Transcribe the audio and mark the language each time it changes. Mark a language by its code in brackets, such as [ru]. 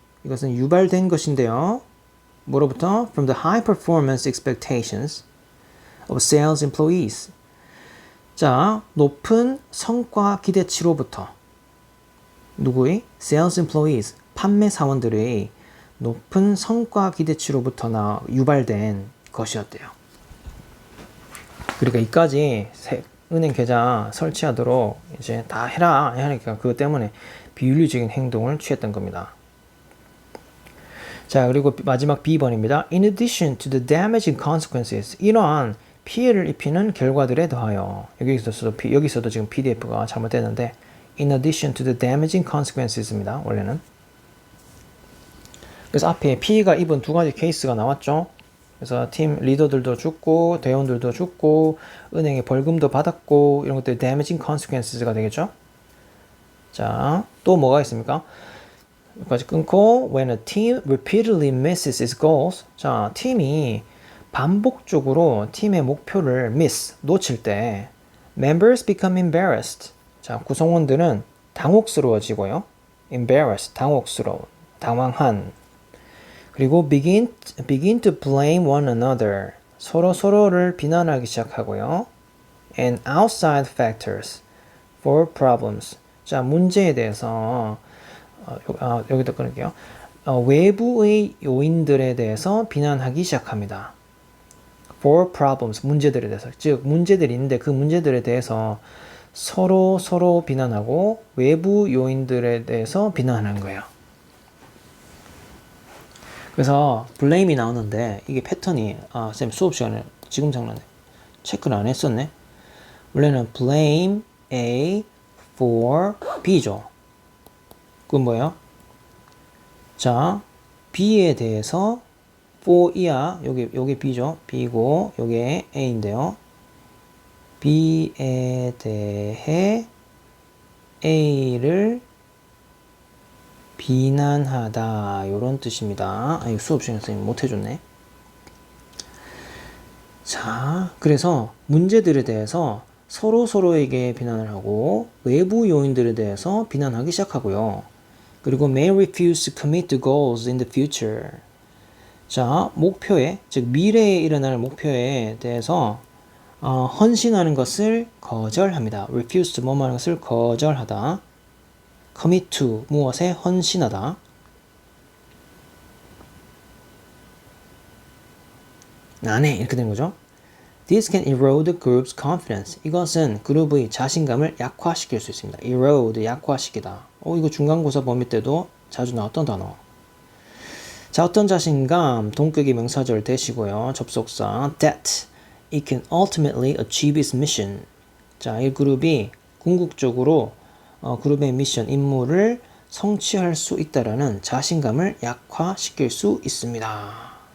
[ko] 이것은 유발된 것인데요. 뭐로부터? [en] From the high performance expectations of sales employees. [ko] 자, 높은 성과 기대치로부터. 누구의? [en] Sales employees. [ko] 판매 사원들의 높은 성과 기대치로부터 유발된 것이었대요. 그러니까 이까지 은행 계좌 설치하도록 이제 다 해라 하니까 그것 때문에 비윤리적인 행동을 취했던 겁니다. 자, 그리고 마지막 B번입니다. [en] In addition to the damaging consequences, [ko] 이러한 피해를 입히는 결과들에 더하여. 여기서도 지금 PDF가 잘못됐는데 [en] in addition to the damaging consequences입니다. [ko] 원래는. 그래서 앞에 피해가 입은 두 가지 케이스가 나왔죠. 그래서 팀 리더들도 죽고 대원들도 죽고 은행에 벌금도 받았고 이런 것들이 [en] damaging consequences [ko] 가 되겠죠. 자, 또 뭐가 있습니까? 여기까지 끊고 [en] when a team repeatedly misses its goals. [ko] 자, 팀이 반복적으로 팀의 목표를 놓칠 때 [en] members become embarrassed. [ko] 자, 구성원들은 당혹스러워지고요. embarrassed, 당황한. 그리고 [en] begin to blame one another. [ko] 서로를 비난하기 시작하고요. [en] and outside factors for problems. [ko] 자, 문제에 대해서 여기다 끊을게요. 외부의 요인들에 대해서 비난하기 시작합니다. [en] for problems, [ko] 문제들에 대해서. 즉, 문제들이 있는데 그 문제들에 대해서 서로 비난하고 외부 요인들에 대해서 비난하는 거예요. 그래서 blame이 나오는데 이게 패턴이 쌤 수업 시간에 지금 장난해 체크를 안 했었네. 원래는 blame A for B죠. 그건 뭐예요? 자, B에 대해서 for 이야. 요게 B죠. B고 요게 A인데요. B에 대해 A를 비난하다 요런 뜻입니다. 수업 시간에 선생님 못해줬네. 자, 그래서 문제들에 대해서 서로에게 비난을 하고 외부 요인들에 대해서 비난하기 시작하고요. 그리고 [en] may refuse to commit to goals in the future. [ko] 자, 목표에, 즉 미래에 일어날 목표에 대해서 헌신하는 것을 거절합니다. refuse to 뭐뭐 하는 것을 거절하다. commit to 무엇에 헌신하다. 안 해. 이렇게 된 거죠. [en] This can erode the group's confidence. [ko] 이것은 그룹의 자신감을 약화시킬 수 있습니다. erode, 약화시키다. 이거 중간고사 범위 때도 자주 나왔던 단어. 자, 어떤 자신감, 동격의 명사절 대시고요. 접속사, [en] that it can ultimately achieve its mission. [ko] 자, 이 그룹이 궁극적으로 그룹의 미션, 임무를 성취할 수 있다라는 자신감을 약화시킬 수 있습니다.